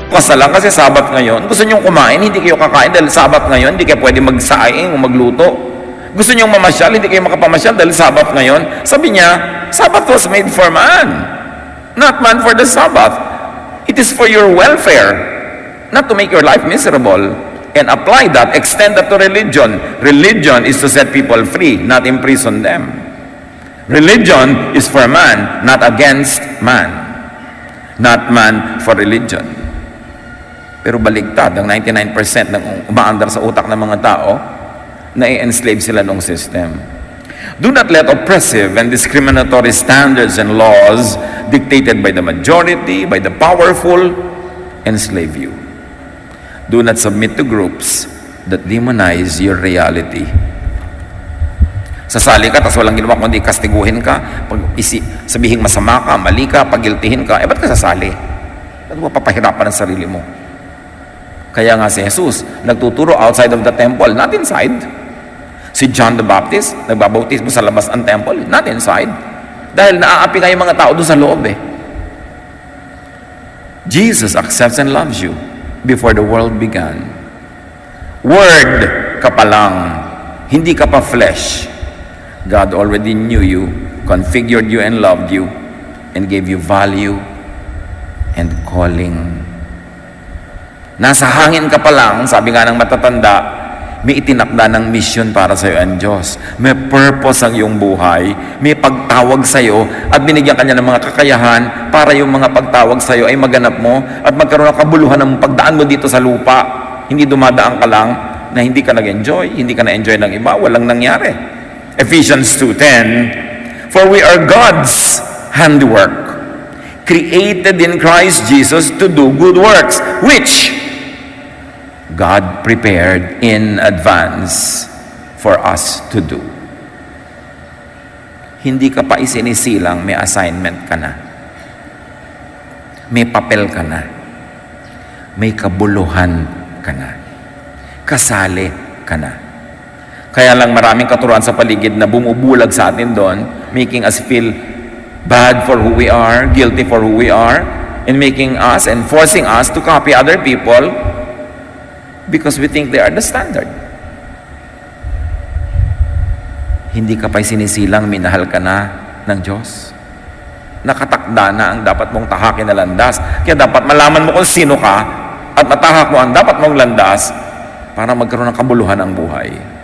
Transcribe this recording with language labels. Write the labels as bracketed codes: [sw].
[tl] na lang kasi Sabat ngayon. Gusto niyong kumain, hindi kayo kakain dahil Sabat ngayon. Hindi kayo pwede magsaing o magluto. Gusto niyong mamasyal, hindi kayo makapamasyal dahil Sabat ngayon. Sabi niya, [en] Sabbath was made for man, not man for the Sabbath. It is for your welfare, not to make your life miserable. And apply that, extend that to religion. Religion is to set people free, not imprison them. Religion is for man, not against man. Not man for religion. [tl] Pero baligtad, ang 99% ng umaandar sa utak ng mga tao, na-enslave sila ng system. [en] Do not let oppressive and discriminatory standards and laws dictated by the majority, by the powerful, enslave you. Do not submit to groups that demonize your reality. [tl] Sasali ka, tapos walang ginawa kundi kastiguhin ka, sabihin masama ka, mali ka, pagiltihin ka, ba't ka sasali? Ba't mo papahirapan ang sarili mo? Kaya nga si Jesus, nagtuturo [en] outside of the temple, not inside. [tl] Si John the Baptist, nagbabautismo sa labas ng temple, [en] not inside. [tl] Dahil naaapi nga yung mga tao doon sa loob [en] Jesus accepts and loves you before the world began. [tl] Word ka pa lang, hindi ka pa flesh. [en] God already knew you, configured you and loved you, and gave you value and calling. [tl] Nasa hangin ka pa lang, sabi nga ng matatanda, may itinakda ng mission para sa iyo ang Diyos. May purpose ang iyong buhay, may pagtawag sa iyo, at binigyan ka niya ng mga kakayahan para yung mga pagtawag sa iyo ay maganap mo at magkaroon ng kabuluhan ng pagdaan mo dito sa lupa. Hindi dumadaan ka lang na hindi ka nag-enjoy, hindi ka na-enjoy ng iba, walang nangyari. [en] Ephesians 2:10, for we are God's handiwork, created in Christ Jesus to do good works, which God prepared in advance for us to do. [tl] Hindi ka pa isinisilang, may assignment ka na. May papel ka na. May kabuluhan ka na. Kasali ka na. Kaya lang maraming katuruan sa paligid na bumubulag sa atin doon, [en] making us feel bad for who we are, guilty for who we are, and making us and forcing us to copy other people because we think they are the standard. [tl] Hindi ka pa'y sinisilang, minahal ka na ng Diyos. Nakatakda na ang dapat mong tahakin na landas. Kaya dapat malaman mo kung sino ka at matahak mo ang dapat mong landas para magkaroon ng kabuluhan ang buhay.